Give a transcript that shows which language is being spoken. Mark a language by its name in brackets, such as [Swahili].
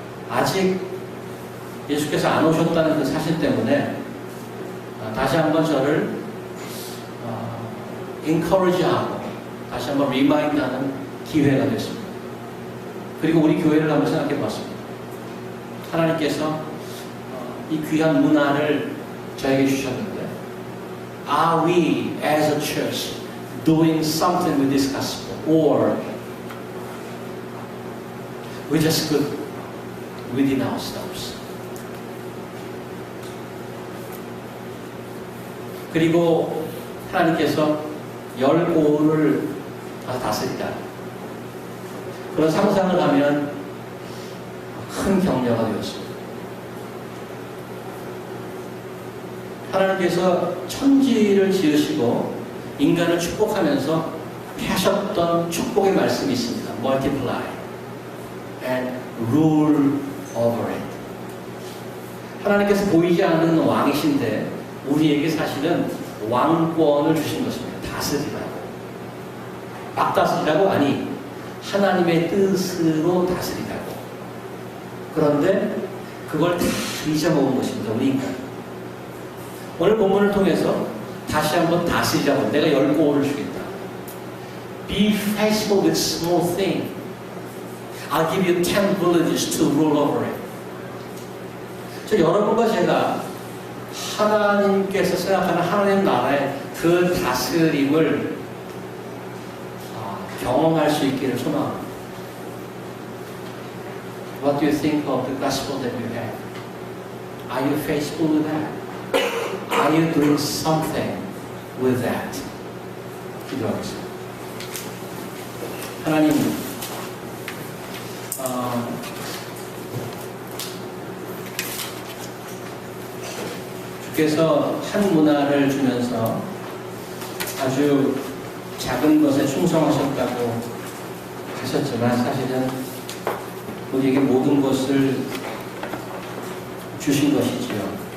[Korean] 아직 예수께서 안 오셨다는 그 사실 때문에 다시 한번 저를 encourage하고 다시 한번 리마인드하는 기회가 됐습니다. 그리고 우리 교회를 한번 생각해 봤습니다. 하나님께서 이 귀한 문화를 저에게 주셨는데, [English] Are we as a church doing something with this gospel? Or we just good within ourselves? [Korean] 그리고 하나님께서 10고를 다스리다. 그런 상상을 하면 큰 격려가 되었습니다. 하나님께서 천지를 지으시고 인간을 축복하면서 하셨던 축복의 말씀이 있습니다. [English] Multiply and rule over it. [Korean] 하나님께서 보이지 않는 왕이신데 우리에게 사실은 왕권을 주신 것입니다. 다스리라고. 막 다스리라고? 아니, 하나님의 뜻으로 다스리라고. 그런데 그걸 다 잊어먹은 것입니다. 우리 인간. 오늘 본문을 통해서 다시 한번 다스리자고. 내가 10고를 주겠다. [English] Be faithful with small things. I'll give you 10 villages to rule over it. [Korean] 저 여러분과 제가 하나님께서 생각하는 하나님 나라의 그 다스림을 경험할 수 있기를 소망합니다. [English] What do you think of the gospel that you have? Are you faithful with that? Are you doing something with that? [Korean] 기도하겠습니다. 하나님, 주께서 한 문화를 주면서 아주 작은 것에 충성하셨다고 하셨지만 사실은 우리에게 모든 것을 주신 것이지요.